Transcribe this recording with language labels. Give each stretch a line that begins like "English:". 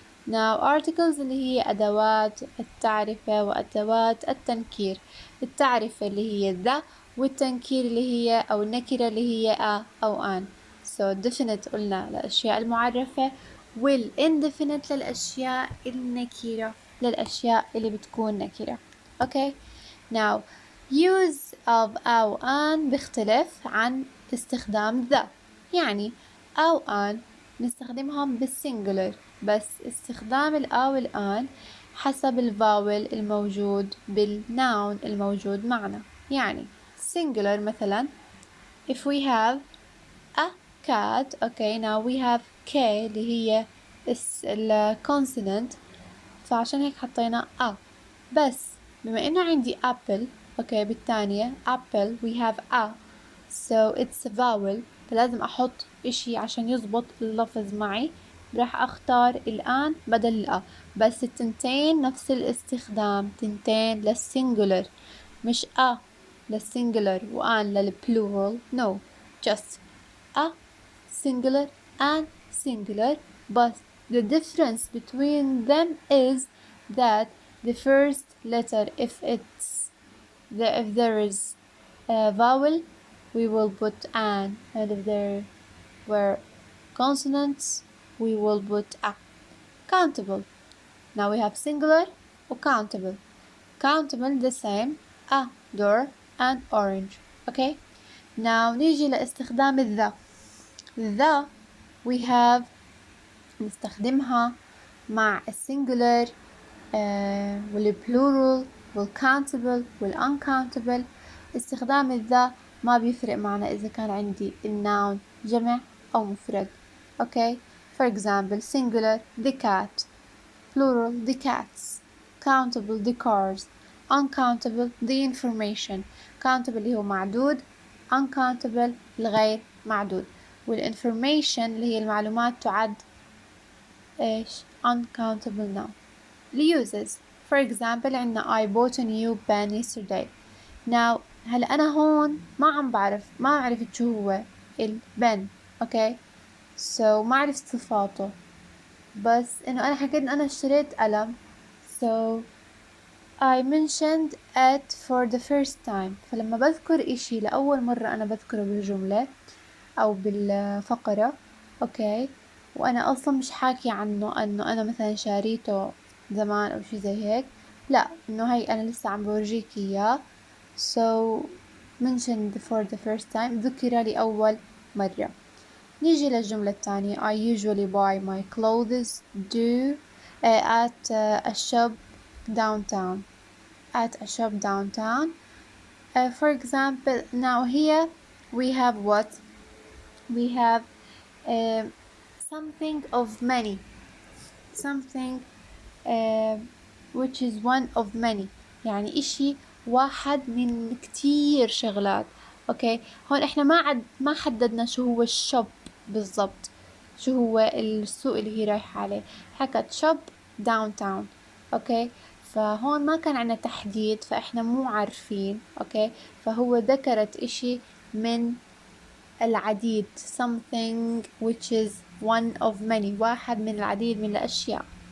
English: Now articles
Arabic: اللي هي أدوات التعرفة وأدوات التنكير. التعرفة اللي هي the والتنكير اللي هي أو النكرة اللي هي a أو an.
English: So definite
Arabic: قلنا للأشياء المعرفة والindefinite للأشياء النكرة للأشياء اللي بتكون نكرة.
English: Okay. Now use of أو an
Arabic: بيختلف عن استخدام
English: the.
Arabic: يعني أو an نستخدمهم بالسنجولر، بس استخدام الأو والآن حسب الفاول الموجود بالناون الموجود معنا.
English: يعني singular مثلا if we have a cat, okay, now we have k
Arabic: اللي هي
English: consonant،
Arabic: فعشان هيك حطينا
English: a.
Arabic: بس بما إنه عندي apple، okay، بالثانية apple
English: we have a, so it's a vowel،
Arabic: فلازم أحط إشي عشان يزبط اللفظ معي. راح أختار الآن بدل الأ، بس التنتين نفس الاستخدام، تنتين للسنجولر، مش أ للسنجولر وآن للبلورال.
English: no, just a singular and singular, but the difference between them is that the first letter, if there is a vowel, we will put an, and if there were consonants, we will put a. Countable. Now we have singular or countable. Countable the same, a door and orange. Okay.
Arabic: Now نيجي لاستخدام
English: the we have
Arabic: نستخدمها مع السنجولر والبلورال والcountable والuncountable. استخدام the ما بيفرق معنا إذا كان عندي الناون جمع أو مفرد.
English: Okay, for example singular the cat, plural the cats, countable the cars, uncountable the information.
Arabic: countable اللي هو معدود، uncountable الغير معدود، والinformation اللي هي المعلومات تعد إيش uncountable noun.
English: uses for example
Arabic: عندنا
English: I bought a new pen yesterday.
Arabic: now هلا أنا هون ما عرفت شو هو البن. okay, so ما عرفت صفاته، بس إنه أنا حكيت إن أنا اشتريت قلم،
English: so I mentioned it for the first time.
Arabic: فلما بذكر إشي لأول مرة أنا بذكره بالجملة أو بالفقرة، أوكي، وأنا أصلا مش حاكي عنه أنه أنا مثلا شاريته زمان أو شي زي هيك، لا، إنه هاي أنا لسه عم بورجيك إياه.
English: so mentioned for the first time،
Arabic: ذكر لأول مرة. نيجي للجملة الثانية
English: I usually buy my clothes at a shop downtown. at a shop downtown. For example, now here we have what? We have something of many, something which is one of many،
Arabic: يعني إشي واحد من كتير شغلات. أوكي، هون إحنا ما حددنا شو هو الشوب بالضبط، شو هو السوق اللي هي رايحة عليه. حكت شوب downtown. أوكي، فهون ما كان عنا تحديد، فإحنا مو عارفين. أوكي، فهو ذكرت إشي من العديد،
English: something which is one of many،
Arabic: واحد من العديد من الأشياء.